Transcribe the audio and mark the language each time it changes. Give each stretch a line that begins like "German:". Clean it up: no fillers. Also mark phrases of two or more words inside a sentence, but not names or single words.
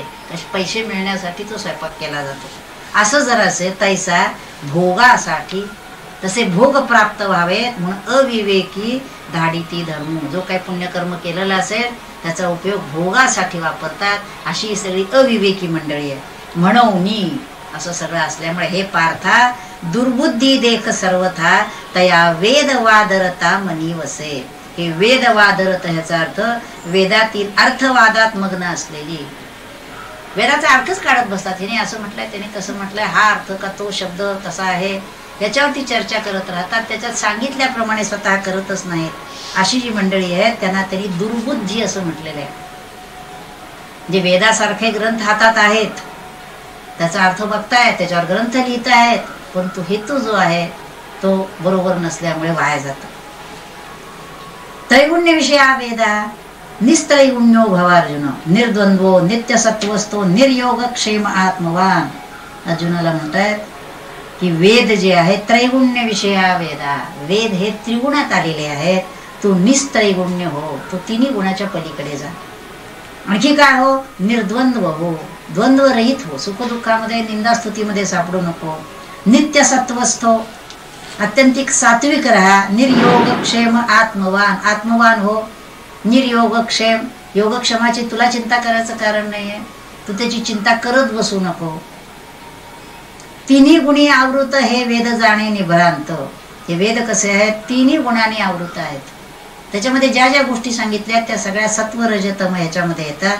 Marathi: पैसे मिळण्यासाठी तो स्वयंपाक केला जातो. असं जर असेल तैसा भोगासाठी, तसे भोग प्राप्त व्हावेत म्हणून अविवेकी धाडिती धर्म. जो काही पुण्यकर्म केलेला असेल त्याचा उपयोग भोगासाठी वापरतात, अशी सगळी अविवेकी मंडळी आहे. म्हणून असं सगळं असल्यामुळे हे पार्था दुर्बुद्धी देख सर्वथा तया वेद वादरता मनी वसे. हे वेद वादरत ह्याचा अर्थ वेदातील अर्थवादात मग्न असलेली, वेदाचा अर्थच काढत बसतात. हिने असं म्हटलंय, त्याने तसं म्हटलंय, हा अर्थ का तो शब्द कसा आहे याच्यावरती चर्चा करत राहतात, त्याच्यात सांगितल्याप्रमाणे स्वतः करतच नाहीत. अशी जी मंडळी आहेत त्यांना तरी दुर्बुद्धी असं म्हटलेलं आहे. जे वेदासारखे ग्रंथ हातात आहेत, त्याचा अर्थ बघतायत, त्याच्यावर ग्रंथ लिहित आहेत, परंतु हेतू जो आहे तो बरोबर नसल्यामुळे वाया जातो.
Sanskrit: त्रैगुण्य विषया वेदा निस्त्रैगुण्यो भवार्जुन निर्द्वंद्वो नित्य सत्वस्थो निर्योग क्षेम आत्मवान.
Marathi: अर्जुनाला म्हणतात की वेद जे आहे
Sanskrit: त्रैगुण्य विषया वेदा,
Marathi: वेद हे त्रिगुणात आलेले आहेत, तू निस्त्रैगुण्य हो, तू तिन्ही गुणाच्या पलीकडे जा. आणखी काय हो? निर्द्वंद्व हो, द्वंद्व रहित हो, सुखदुःखामध्ये निंदास्तुतीमध्ये सापडू नको.
Sanskrit: नित्य सत्वस्थो,
Marathi: अत्यंतिक सात्विक रहा.
Sanskrit: निर्योग क्षेम आत्मवान,
Marathi: आत्मवान हो.
Sanskrit: निर्योग क्षेम,
Marathi: योगक्षमाची तुला चिंता करायचं कारण नाहीये, तू त्याची चिंता करत बसू नको. तिन्ही गुणी आवृत हे वेद जाणे निभ्रांत. हे वेद कसे आहेत? तिन्ही गुणांनी आवृत आहेत. त्याच्यामध्ये ज्या ज्या गोष्टी सांगितल्या त्या सगळ्या सत्व रजतम ह्याच्यामध्ये येतात.